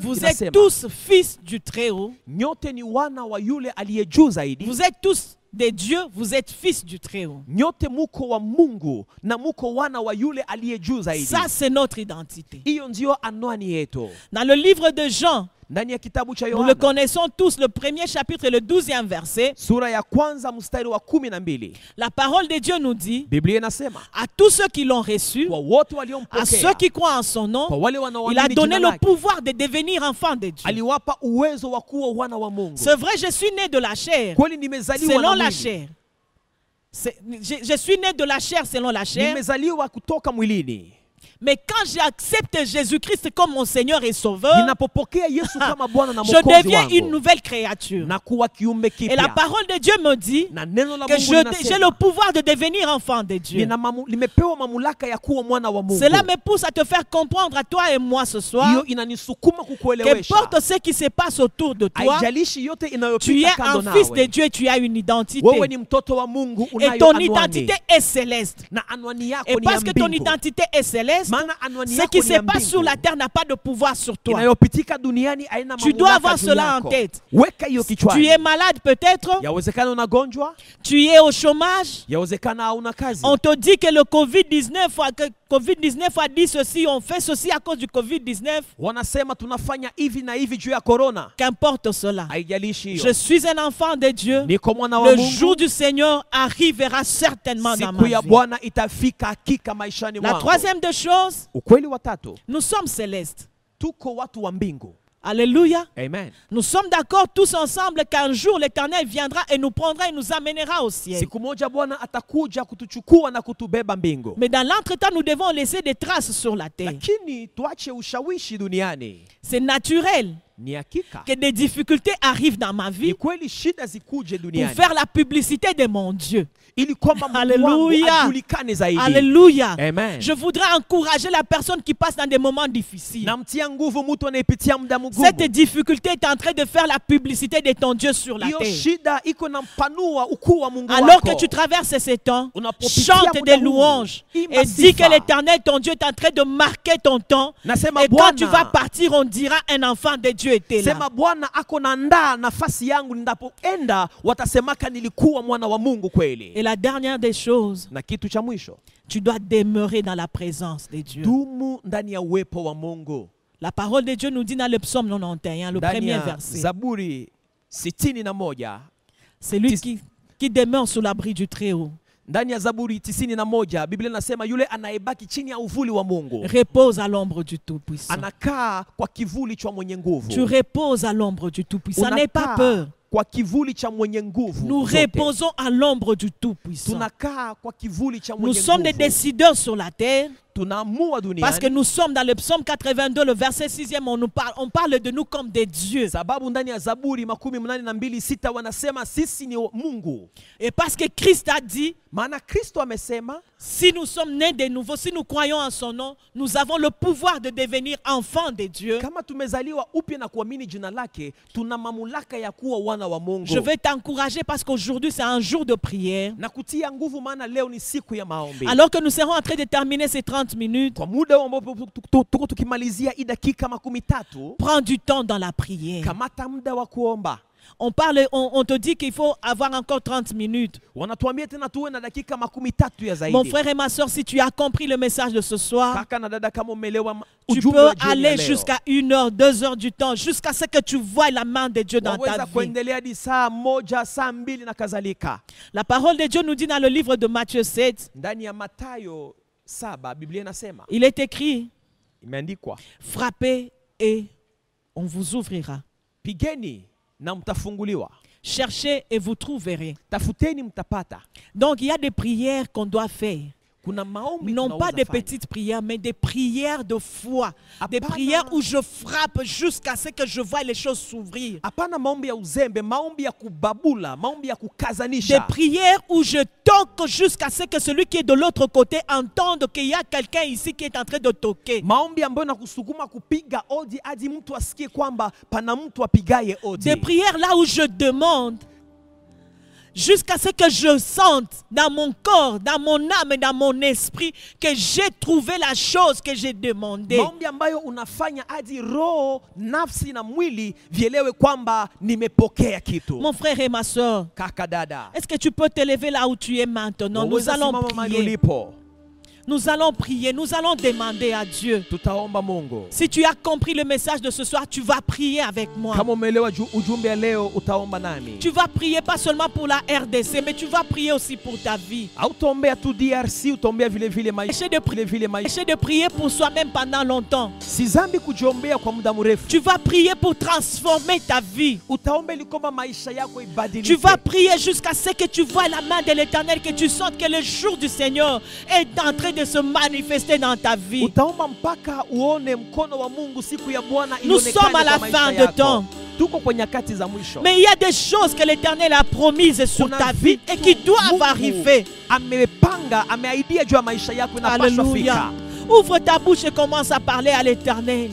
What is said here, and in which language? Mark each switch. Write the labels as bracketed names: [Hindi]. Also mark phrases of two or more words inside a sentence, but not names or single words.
[French] vous êtes [Swahili] inasema, [French] tous fils du Très-Haut. [Swahili] nyote ni wana wa yule aliye juu zaidi. [French] Vous êtes tous des dieux, vous êtes fils du Très-Haut. [Swahili] Nyote muko wa Mungu na muko wana wa yule aliye juu zaidi. [French] Ça, c'est notre identité. [Swahili] Hiyo ndio anwani yetu. [French] Dans le livre de Jean, [Swahili] Ndani ya kitabu cha [French] nous le [Swahili] Yohana [French] connaissons tous, le premier chapitre et le 12e verset, [Swahili] sura ya kwanza mstari wa 12, [French] la parole de Dieu nous dit: [Swahili] Biblia inasema [French] à tous ceux qui l'ont reçu, [Swahili] kwa wote [French] à [Swahili] waliompokea, [French] ceux qui croient en son nom, [Swahili] kwa wale [French] il a [Swahili] wanaoamini [French] donné [Swahili] jina [French] le [Swahili] lake, [French] pouvoir de devenir enfant de Dieu. [Swahili] aliwapa uwezo wa kuwa wana wa Mungu. [French] C'est vrai, je suis né de la chair, [Swahili] Kweli nimezaliwa [French] selon [Swahili] na [French] la [Swahili] mwili. [French] chair. Je suis né de la chair selon la chair. [Swahili] Nimezaliwa kutoka mwilini. [French] Mais quand j'accepte Jésus-Christ comme mon Seigneur et Sauveur, [Swahili] Ninapopokea Yesu kama Bwana na [French] je [Swahili] Mwokozi [French] deviens une [Swahili] wangu, [French] nouvelle créature. [Swahili] na kuwa kiumbe [French] Et la [Swahili] kipya. [French] parole de Dieu me dit [Swahili] Na neno la [French] que [Swahili] Mungu [French] j'ai [Swahili] linasema, [French] le pouvoir de devenir enfant de Dieu. [Swahili] nimepewa mamlaka ya kuwa mwana wa Mungu. [French] Cela me pousse à te faire comprendre à toi et moi ce soir, [Swahili] Hiyo inanisukuma kukuelewesha. [French] qu'importe ce qui se passe autour de toi, [Swahili] Haijalishi yote [French] tu [Swahili] inayopita [French] es [Swahili] kando [French] un fils [Swahili] nawe. [French] de Dieu et tu as une identité. [Swahili] Wewe ni mtoto wa Mungu, [French] Et [Swahili] unayo [French] ton [Swahili] anwani. [French] identité est céleste. [Swahili] Na anwani yako [French] Et [Swahili] ni ya [French] parce que ton [Swahili] mbingu. [French] identité est céleste, [Swahili] Maana anwani [French] ce [Swahili] yako [French] qui [Swahili] ni [French] se [Swahili] ya [French] passe sur [Swahili] mbingu. [French] la terre n'a pas de pouvoir sur toi. [Swahili] Inayopitika duniani haina [French] Tu dois [Swahili] mamlaka [French] avoir [Swahili] juu [French] cela en [Swahili] yako. [French] tête. [Swahili] Weka hiyo [French] Tu [Swahili] kichwani. [French] es malade peut-être, [Swahili] Yawezekana unagonjwa, [French] tu es au chômage, [Swahili] yawezekana hauna kazi. [French] on te dit que le Covid-19 a dit ceci, on fait ceci à cause du Covid-19. [Swahili] Wanasema tunafanya hivi na hivi juu ya corona. [French] Qu'importe cela. [Swahili] Haijalishi [French] Je [Swahili] hiyo. [French] suis un enfant de Dieu. [Swahili] Niko mwana wa [French] Le [Swahili] Mungu. [French] jour du Seigneur arrivera certainement dans ma [Swahili] Siku ya [French] vie. [Swahili] Bwana itafika hakika maishani [French] La [Swahili] mwangu. [French] troisième des choses, [Swahili] Ukweli wa tatu, [French] nous sommes célestes. [Swahili] tuko watu wa mbingu. [French] Alléluia. Amen. Nous sommes d'accord tous ensemble qu'un jour l'Éternel viendra et nous prendra et nous amènera au ciel. [Swahili] Siku moja Bwana atakuja kutuchukua na kutubeba mbingu. [French] Mais dans l'entretemps, nous devons laisser des traces sur la terre. [Swahili] Lakini tuache ushawishi duniani. [French] C'est naturel [Swahili] Ni hakika. [French] que des difficultés arrivent dans ma [Swahili] Ni [French] vie [Swahili] kweli shida zikuje [French] pour [Swahili] duniani. [French] faire la publicité de mon Dieu. [Swahili] Ili kwamba Mungu wangu [French] Alléluia. [Swahili] ajulikane zaidi. [French] Alléluia. Amen. Je voudrais encourager la personne qui passe dans des moments difficiles. [Swahili] Namtia nguvu mtu anayepitia muda mgumu. [French] Cette difficulté est en train de faire la publicité de ton Dieu sur la [Swahili] Hiyo [French] terre. [Swahili] shida iko na mpanua ukuu wa Mungu [French] Alors que [Swahili] wako. [French] tu traverses ces temps, [Swahili] Unapopitia [French] chante [Swahili] muda [French] des [Swahili] huu, [French] louanges [Swahili] imba [French] et dis que [Swahili] sifa. [French] l'Éternel, ton Dieu, est en train de marquer ton temps. [Swahili] Nasema [French] Et quand [Swahili] Bwana, [French] tu vas partir, on dira un enfant de Dieu était là. [Swahili] sema Bwana ako naandaa nafasi yangu, ninapoenda watasemaka nilikuwa mwana wa Mungu kweli. [French] Et la dernière des choses, [Swahili] Na kitu cha mwisho, [French] tu dois demeurer dans la présence de Dieu. [Swahili] dumu ndani ya uwepo wa Mungu. [French] La parole de Dieu nous dit dans le psaume 91, le [Swahili] Ndani [French] premier [Swahili] ya [French] verset, [Swahili] Zaburi 61, [French] c'est lui qui demeure sous l'abri du Très-Haut, [Swahili] ndani ya Zaburi 91 Biblia inasema yule anayebaki chini ya uvuli wa Mungu [French] repose à l'ombre du Tout-Puissant. [Swahili] anakaa kwa kivuli cha mwenye nguvu. [French] Tu reposes à l'ombre du Tout-Puissant. N'aie pas [Swahili] Unakaa [French] peur. [Swahili] kwa kivuli cha mwenye nguvu. [French] Nous [Swahili] zote. [French] reposons à l'ombre du Tout-Puissant. [Swahili] Tunakaa kwa kivuli cha [French] Nous [Swahili] mwenye [French] sommes des [Swahili] nguvu. [French] décideurs sur la terre [Swahili] Tunaamua duniani. [French] parce que nous sommes dans le psaume 82, le verset 6e, on parle de nous comme des dieux. [Swahili] Sababu ndani ya Zaburi 82:6 wanasema sisi ni Mungu. [French] Et parce que Christ a dit, [Swahili] Maana Kristo amesema [French] si nous sommes nés de nouveau, si nous croyons en son nom, nous avons le pouvoir de devenir enfants de Dieu. [Swahili] kama tumezaliwa upya na kuamini jina lake, tuna mamlaka ya kuwa wana wa Mungu. [French] Je vais t'encourager parce qu'aujourd'hui c'est un jour de prière. [Swahili] Na kutia nguvu maana leo ni siku ya maombi. [French] Alors que nous serons en train de terminer ces 30 minutes, [Swahili] Kwa muda ambapo tuko tukimalizia hii dakika 13, [French] prends du temps dans la prière. [Swahili] kamata muda wa kuomba. [French] On te dit qu'il faut avoir encore 30 minutes. [Swahili] Wanatuambia tena tuwe na dakika 13 ya zaidi. [French] Mon frère et ma soeur, si tu as compris le message de ce soir, [Swahili] Kaka na dada, kama umeelewa [French] tu [Swahili] ujumbe [French] peux [Swahili] wa jioni ya [French] aller [Swahili] leo, [French] jusqu'à 1 heure, 2 heures du temps, jusqu'à ce que tu vois la main de Dieu dans ta [Swahili] waweza [French] vie. [Swahili] kuendelea hadi saa 1, saa 2 na kadhalika. [French] La parole de Dieu nous dit dans le livre de Matthieu 7, [Swahili] Ndani ya Mathayo 7 Biblia inasema, [French] il est écrit, [Swahili] imeandikwa, [French] frappez et on vous ouvrira. [Swahili] pigeni na mtafunguliwa, [French] Cherchez et vous trouverez. [Swahili] tafuteni mtapata. [French] Donc il y a des prières qu'on doit faire. [Swahili] Kuna maombi [French] Non pas [Swahili] tunaweza [French] des [Swahili] fanya. [French] petites prières, mais des prières de foi. Des [Swahili] Apana. [French] prières où je frappe jusqu'à ce que je voie les choses s'ouvrir. [Swahili] Hapana maombi ya uzembe, maombi ya kubabula, maombi ya [French] Des [Swahili] kukazanisha. [French] prières où je toque jusqu'à ce que celui qui est de l'autre côté entende qu'il y a quelqu'un ici qui est en train de toquer. [Swahili] Maombi ambayo nakusukuma kupiga odi hadi mtu asikie kwamba pana mtu apigaye odi. [French] Des prières là où je demande jusqu'à ce que je sente dans mon corps, dans mon âme et dans mon esprit que j'ai trouvé la chose que j'ai demandée. [Swahili] Maombi ambayo unafanya hadi roho, nafsi na mwili vielewe kwamba nimepokea kitu. [French] Mon frère et ma soeur, [Swahili] Kaka dada, [French] est-ce que tu peux te lever là où tu es maintenant? Nous [Swahili] waweza [French] allons [Swahili] simama mahali [French] prier. [Swahili] ulipo. [French] Nous allons prier. Nous allons demander à Dieu. [Swahili] Tutaomba Mungu. [French] Si tu as compris le message de ce soir, tu vas prier avec moi. [Swahili] Kama umeelewa ujumbe ya leo utaomba nami. [French] Tu vas prier pas seulement pour la RDC, mais tu vas prier aussi pour ta vie. [Swahili] Hautaombea tu DRC, utaombea vile vile maisha. [French] Essaie de prier pour soi-même pendant longtemps. [Swahili] Si zambi kujiombea kwa muda mrefu. [French] Tu vas prier pour transformer ta vie. [Swahili] Utaomba ili kwamba maisha yako ibadilike. [French] Tu vas prier jusqu'à ce que tu vois la main de l'Éternel, que tu sentes que le jour du Seigneur est en train de se manifester dans ta vie. [Swahili] Utaomba mpaka uone mkono wa Mungu siku ya Bwana [French] Nous sommes à la fin de temps. [Swahili] Tuko kwa nyakati za mwisho. [French] Mais il y a des choses que l'Éternel a promises sur ta vie et qui doivent arriver. [Swahili] Amepanga, ameahidia juu ya maisha yako inapaswa [French] Alléluia. [Swahili] fika. [French] Ouvre ta bouche et commence à parler à l'Éternel.